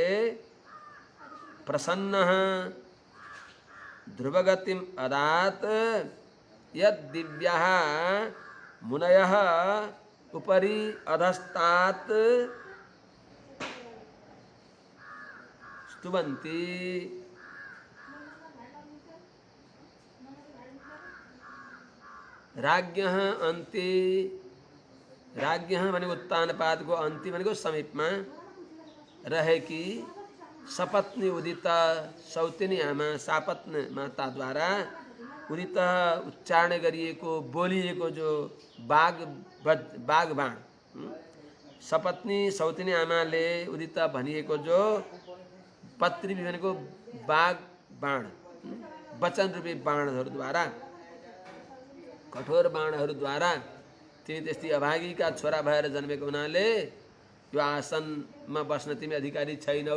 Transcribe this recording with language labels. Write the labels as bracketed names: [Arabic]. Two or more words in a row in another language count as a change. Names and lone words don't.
[Sanskrit] प्रसन्नः ध्रुवगतिम् अदात् यद्दिव्याः मुनयः उपरि अधस्तात् स्तुवन्ति। राज्ञः अन्ति, [Nepali] राज्ञः भनेको उत्तानपादको अन्ति भनेको समीपमा रहेकी सपत्नी उदित सौतेनी आमा सापत्न माताद्वारा उदित उच्चारण गरिएको बोलिएको जो बागबाण सपत्नी सौतेनी आमाले उदित भनिएको जो पत्री भनेको बाण वचन रूपी बाणहरूद्वारा कठोर बाणहरूद्वारा तिमी त्यस्तै अभागीका छोरा भएर जन्मेको हुनाले यो आसनमा बस्न तिमी अधिकारी छैनौ।